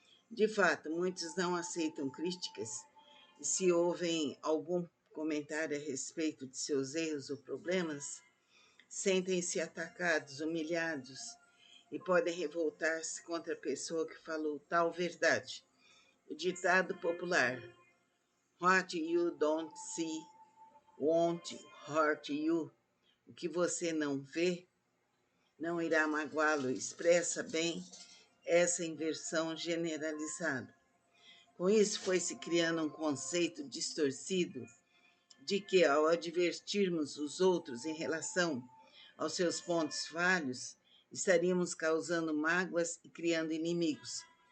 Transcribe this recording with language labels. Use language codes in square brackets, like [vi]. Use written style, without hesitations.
[pt] De fato, muitos não aceitam críticas e, se ouvem algum comentário a respeito de seus erros ou problemas, sentem-se atacados, humilhados e podem revoltar-se contra a pessoa que falou tal verdade. O ditado popular: [en] What you don't see won't hurt you. [pt] O que você não vê não irá magoá-lo, expressa bem essa inversão generalizada. Com isso, foi se criando um conceito distorcido de que, ao advertirmos os outros em relação aos seus pontos falhos, estaríamos causando mágoas e criando inimigos.